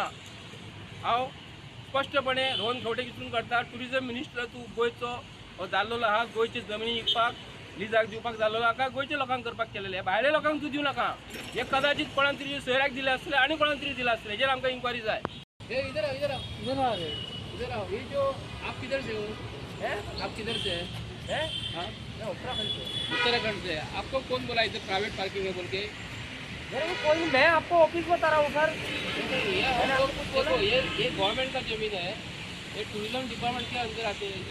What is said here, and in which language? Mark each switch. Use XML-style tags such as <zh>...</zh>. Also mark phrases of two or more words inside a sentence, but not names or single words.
<kok>हांव स्पश्टपणे रोहन खंवटे कितून करता</kok> <en>tourism minister</en> <kok>तूं गोंयचो जाल्लो आहा. गोंयची जमिनी विकपाक लिजाक दिवपाक जाल्लो आहा काय गोंयच्या लोकांक करपाक केलेले. भायल्या लोकांक तूं दिवं नाका. हे कदाचित कोणाक तरी सोयऱ्याक दिले आसले आनी कोणाक तरी दिले आसले. हेजेर आमकां इन्क्वायरी जाय.</kok> <hi>हे इधर आओ ये जो आप किधर से हो? आप किधर से है? हाँ उत्तराखंड से. आपको कौन बोला इधर</hi> <en>private parking</en> <hi>है बोल के? कोई मैं आपको ऑफिस बता रहा हूँ सर. देखो ये गवर्नमेंट का जमीन है. ये</hi> <en>tourism department</en> <hi>के अंदर आते हैं.</hi>